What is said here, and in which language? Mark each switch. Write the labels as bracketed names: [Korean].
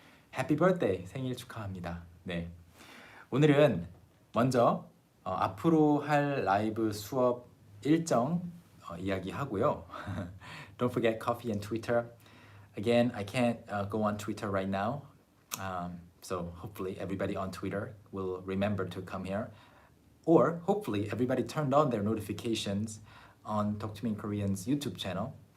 [English] Happy birthday, [Korean] 생일 축하합니다. 네, 오늘은 먼저 앞으로 할 라이브 수업 일정 이야기하고요. [English] Don't forget coffee and Twitter. Again, I can't go on Twitter right now. So hopefully everybody on Twitter will remember to come here. Or hopefully everybody turned on their notifications on Talk to Me in Korean's YouTube channel.